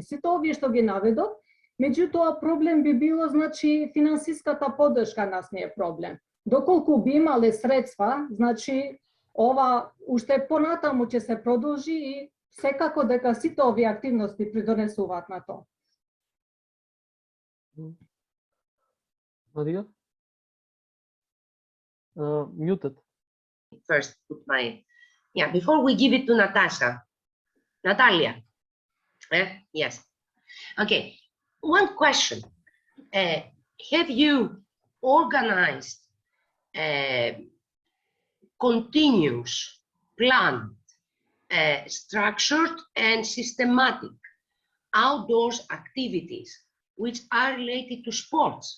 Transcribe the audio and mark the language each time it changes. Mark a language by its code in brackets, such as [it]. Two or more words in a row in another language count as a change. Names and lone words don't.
[mk] Сите овие што ги наведов, меѓутоа проблем би било, значи, финансиската поддршка нас не е проблем. Доколку би имале средства, значи, ова уште понатаму ќе се продолжи и секако дека сите овие активности придонесуваат на тоа. Марија? [en] Muted. First, put my, before we give it to Natasha. Natalia. Yes. Okay. One question. Have you organized continuous, planned, structured and systematic outdoors activities which are related to sports?